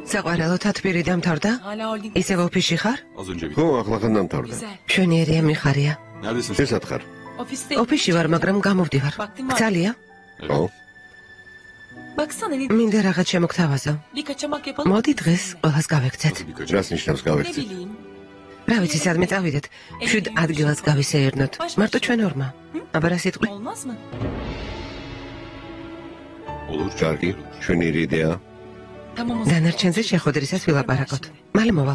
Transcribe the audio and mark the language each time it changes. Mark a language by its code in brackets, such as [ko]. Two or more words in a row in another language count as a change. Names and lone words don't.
[ka] საყვარელო თათბირი დამთავრდა? [tr] hala holding. [ka] ისევ ოფისში ხარ? [tr] az önce [ka] ხო, ახლახან დამთავრდა. Güzel. მშვენიერია მიხარია. Neredesin? შესად ხარ? Ofiste. ოფისში ვარ, მაგრამ გამოვდივარ. ძალიან? ხო? [tr] Baksana ne, [ka] მინდა რაღაც შემოგთავაზო. [tr] bir kaçamak yapalım. [ka] მოდი დღეს ყველას გავექცეთ. Birkaç რას ნიშნავს Ne გავექცეთ? bileyim. რა ვიცი, სადმე წავიდეთ. შვიდ ადგილას გავისეირნოთ. მარტო ჩვენ ორმა. აბა რა სიტყვი? [tr] Olmaz mı? [ka] olur. კარგი, ჩვენიერი იდეა. [tr] Tamam o zaman. [ka] დანარჩენზე შეხვედრისას ვილაპარაკოთ. მალე მოვალ.